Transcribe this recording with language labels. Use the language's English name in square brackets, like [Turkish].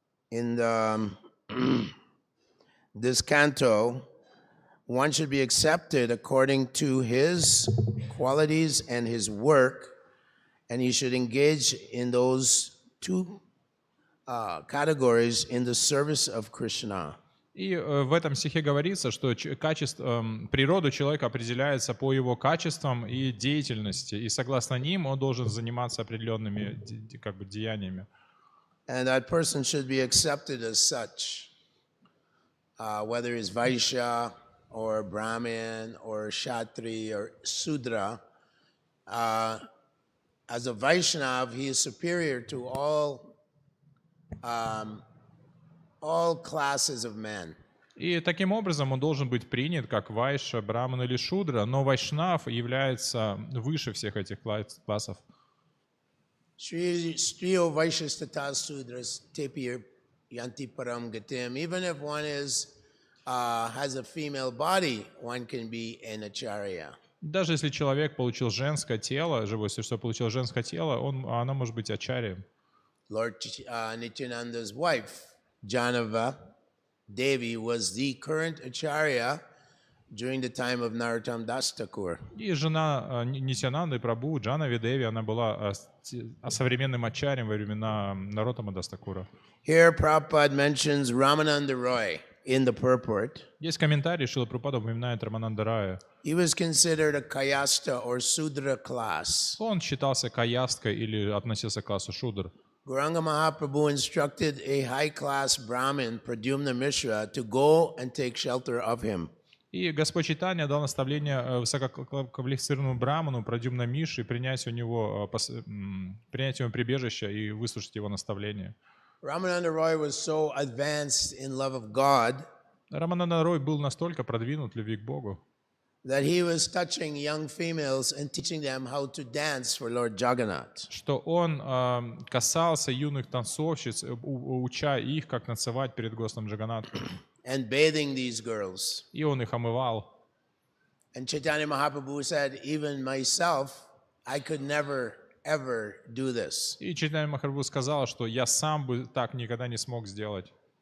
[English] In this canto, one should be accepted according to his qualities and his work, and he should engage in those two categories in the service of Krishna. [Russian] и в этом стихе говорится, что природу человека определяется по его качествам и деятельности, и согласно ним он должен заниматься определенными деяниями. [English] And that person should be accepted as such, whether he's Vaishya or Brahmin or Kshatri or Sudra. As a Vaishnav, he is superior to all classes of men. [Russian] И таким образом он должен быть принят как вайша, браман или шудра, но вайшнав является выше всех этих классов. [Sanskrit] Striyo Vaishyastata Sudras Tepir Yanti Param Gatim. [English] Even if one has a female body, one can be an acharya. [Russian] Даже если человек получил женское тело, живое существо получил женское тело, оно может быть ачарьем. [English] Lord Nityananda's wife, Janava Devi, was the current acharya during the time of Narottam Das Thakur. [Russian] И жена Нитьянанды Прабху, Джанави Деви, она была современным ачарьем во времена Нароттама Дас Thakura. [English] Here Prabhupada mentions Ramananda Roy in the purport. [Russian] Есть комментарий, Шрила Прабхупада упоминает Рамананда Рая. [English] He was considered a Kayasta or Sudra class. [Russian] Он считался каясткой или относился к классу шудр. [English] Gauranga Mahaprabhu instructed a high-class Brahmin, Pradyumna Mishra, to go and take shelter of him. [Russian] И Господь Чайтанья дал наставление высококвалифицированному браману, Прадюмна Миши, принять у него прибежище и выслушать его наставление. [English] Ramananda Roy was so advanced in love of God [Russian] Рамананда Рой был настолько продвинут в любви к Богу, [English] that he was touching young females and teaching them how to dance for Lord Jagannath. [Russian] что он касался юных танцовщиц, уча их, как танцевать перед Господом Джаганнатхом. [English] And bathing these girls. [Russian] И он их омывал. [English] And Chaitanya Mahaprabhu said, even myself, I could never, ever do this. [Russian] И Чайтанья Махапрабху сказал, что я сам бы так никогда не смог сделать.